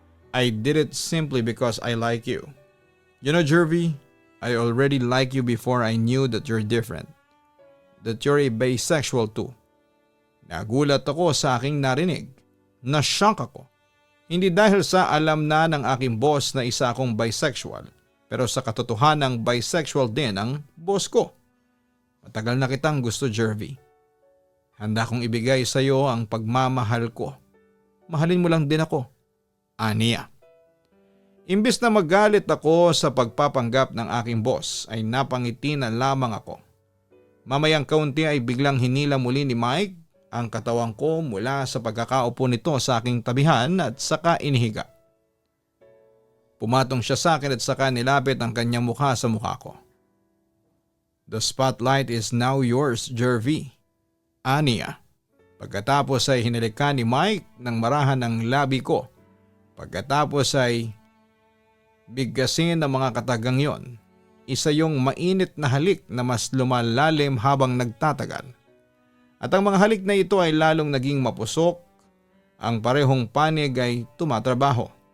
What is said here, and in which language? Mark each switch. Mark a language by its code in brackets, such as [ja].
[en] I did it simply because I like you. You know, Jervy, I already like you before I knew that you're different. That you're a bisexual too. [tl] Nagulat ako sa aking narinig. Na-shock ako. Hindi dahil sa alam na ng aking boss na isa akong bisexual, pero sa katotohanang bisexual din ang boss ko. Matagal na kitang gusto, Jervy. Handa kong ibigay sa iyo ang pagmamahal ko. Mahalin mo lang din ako. Aniya. Imbis na magalit ako sa pagpapanggap ng aking boss ay napangiti na lamang ako. Mamayang kaunti ay biglang hinila muli ni Mike ang katawan ko mula sa pagkakaupo nito sa aking tabihan at saka inihiga. Pumatong siya sa akin at saka nilapit ang kanyang mukha sa mukha ko. [en] The spotlight is now yours, Jervy. [tl] Aniya. Pagkatapos ay hinalikan ni Mike ng marahan ang labi ko. Pagkatapos ay bigkasin ng mga katagang yon. Isa yung mainit na halik na mas lumalalim habang nagtatagal. At ang mga halik na ito ay lalong naging mapusok. Ang parehong panig ay tumatrabaho.